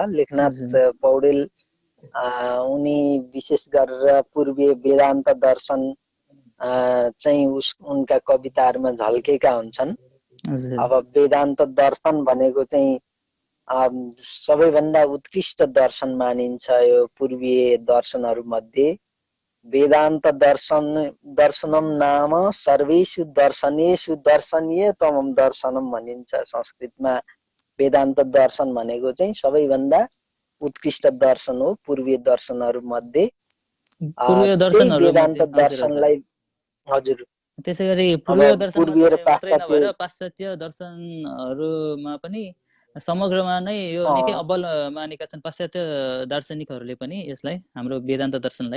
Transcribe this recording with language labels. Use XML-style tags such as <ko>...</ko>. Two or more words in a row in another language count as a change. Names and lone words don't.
<ne>लेखनाथ पौडेल उनी विशेष गरेर पूर्वीय वेदान्त दर्शन चाहिँ उनका कविताहरूमा झल्केका हुन्छन्। अब वेदान्त दर्शन भनेको चाहिँ सबैभन्दा उत्कृष्ट दर्शन मानिन्छ यो पूर्वीय दर्शनहरू मध्ये।</ne> <sa>वेदान्त दर्शनम नाम सर्वेषु दर्शनेषु दर्शनीयतमं दर्शनम</sa> <ne>भनिन्छ संस्कृतमा। वेदान्त दर्शन भनेको चाहिँ सबैभन्दा उत्कृष्ट दर्शन हो पूर्वीय दर्शनहरू मध्ये। वेदान्त दर्शनलाई हजुर, त्यसैगरी पूर्वीय दर्शन मात्रै नभएर पाश्चात्य दर्शनहरूमा पनि समग्रमा नै यो निकै अब्बल मानेका छन् पाश्चात्य दार्शनिकहरूले पनि यसलाई, हाम्रो वेदान्त दर्शनलाई।</ne>